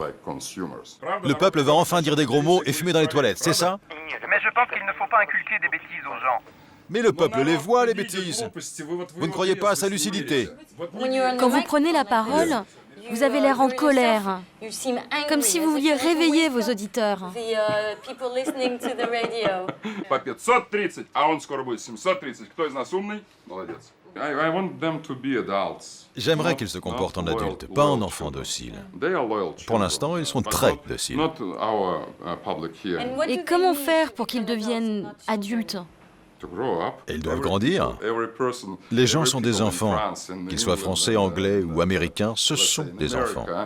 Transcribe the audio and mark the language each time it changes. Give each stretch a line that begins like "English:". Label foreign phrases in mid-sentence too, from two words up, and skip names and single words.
French: Le peuple va enfin dire des gros mots et fumer dans les toilettes, c'est ça? Mais je pense qu'il ne faut pas inculquer des bêtises aux gens. Mais le peuple les voit, les bêtises. Vous ne croyez pas à sa lucidité? Quand vous prenez la parole, vous avez l'air en colère, comme si vous vouliez réveiller vos auditeurs.
Russian: По 530, а он скоро будет 730. Кто из нас умный? Молодец.
English: I want them to be adults.
French: J'aimerais qu'ils se comportent en adultes, pas en enfants dociles. Pour l'instant, ils sont très dociles. Et comment faire pour qu'ils deviennent adultes? Et ils doivent grandir. Les gens sont des enfants. Qu'ils soient français, anglais ou américains, ce sont des enfants.